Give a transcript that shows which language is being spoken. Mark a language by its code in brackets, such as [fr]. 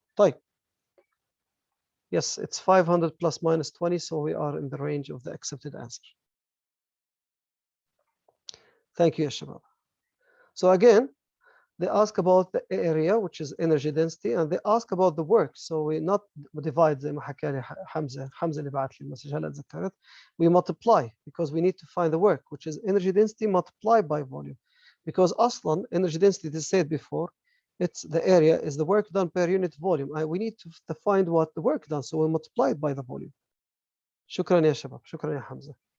[ar] طيب. [en] Yes, it's 500 plus minus 20, so we are in the range of the accepted answer. Thank you, Shabab. So again, they ask about the area, which is energy density, and they ask about the work. So we not divide [ar] زي ما حكى لي حمزة اللي بعت لي المسج هلا تذكرت. [en] We multiply because we need to find the work, which is energy density multiplied by volume. Because أصلا energy density, as said before, it's the area is the work done per unit volume. We need to find what the work done, so we multiply it by the volume. [ar] شكرا يا شباب, شكرا يا حمزة.